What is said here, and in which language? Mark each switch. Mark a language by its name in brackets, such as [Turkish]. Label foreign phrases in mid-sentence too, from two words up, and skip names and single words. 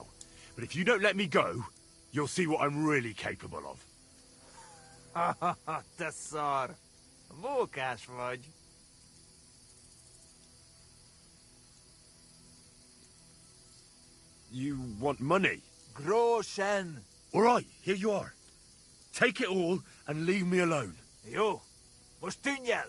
[English] But if you don't let me go, you'll see what I'm really capable of. [Hungarian] Te szar! Mókás vagy! [English] You want money? Groschen! All right, here you are. Take it all and leave me alone. [Hungarian] Jó, most tűnj el!